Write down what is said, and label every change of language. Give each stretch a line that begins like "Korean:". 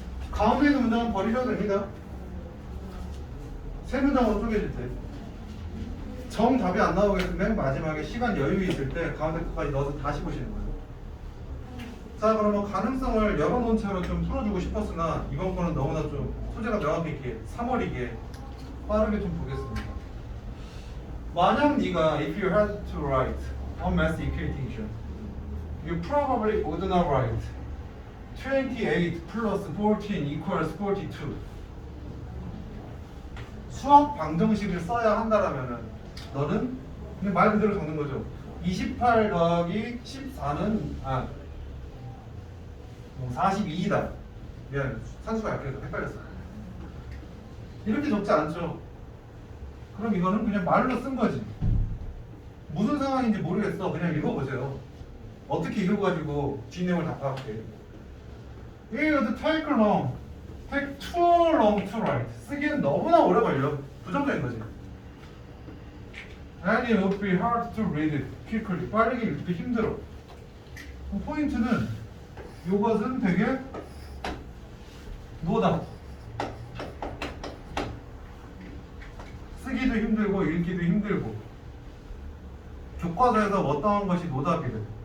Korean: 가운데 있는 문장은 버리셔도 됩니다. 세 문장으로 쪼개질 때 정답이 안 나오겠으면 마지막에 시간 여유 있을 때 가운데 것까지 넣어서 다시 보시는 거예요. 자, 그러면 가능성을 열어놓은 채로 좀 풀어주고 싶었으나 이번 거는 너무나 좀 소재가 명확하게 3월이게 빠르게 좀 보겠습니다. 만약 네가
English: if you had to write a math equation, you probably would not write 28 plus 14 equals 42.
Korean: 수학 방정식을 써야 한다라면은 너는 그냥 말 그대로 적는 거죠. 28 더하기 14는 42이다. 미안, 산수가 약해서 헷갈렸어. 이렇게 적지 않죠. 그럼 이거는 그냥 말로 쓴 거지. 무슨 상황인지 모르겠어. 그냥 읽어보세요. 어떻게 읽어가지고 뒷내용을 다 파악해. 이거
English: take long, take too long to write.
Korean: 쓰기엔 너무나 오래 걸려. 부정적인 거지.
English: And it would be hard to read it quickly.
Korean: 빠르게 읽기 힘들어. 포인트는 이것은 되게 노다. 쓰기도 힘들고 읽기도 힘들고 교과서에서 어떠한 것이 노답이래.